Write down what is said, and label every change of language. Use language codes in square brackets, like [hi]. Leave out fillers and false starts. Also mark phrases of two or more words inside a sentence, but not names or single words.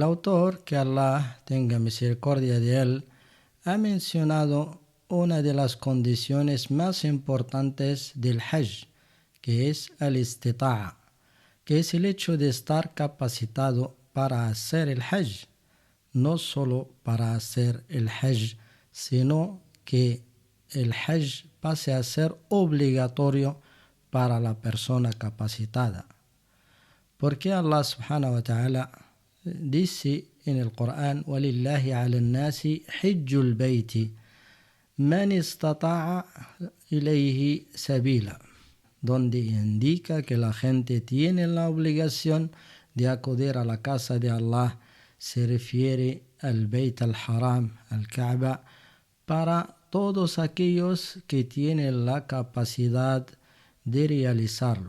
[es] autor, que Allah tenga misericordia de él, ha mencionado una de las condiciones más importantes del hajj, que es el istita'a, que es el hecho de estar capacitado para hacer el hajj, no solo para hacer el hajj, sino que el hajj pase a ser obligatorio para la persona capacitada. Porque Allah [ar] سبحانه وتعالى [es] dice en el Corán, [ar] وَلِلَّهِ عَلَى النَّاسِ حِجُّ الْبَيْتِ مَنِ اسْتَطَاعَ إِلَيْهِ سَبِيلًا, [es] donde indica que la gente tiene la obligación de acudir a la casa de Allah. Se refiere al Beit al-Haram, al Kaaba, para todos aquellos que tienen la capacidad de realizarlo.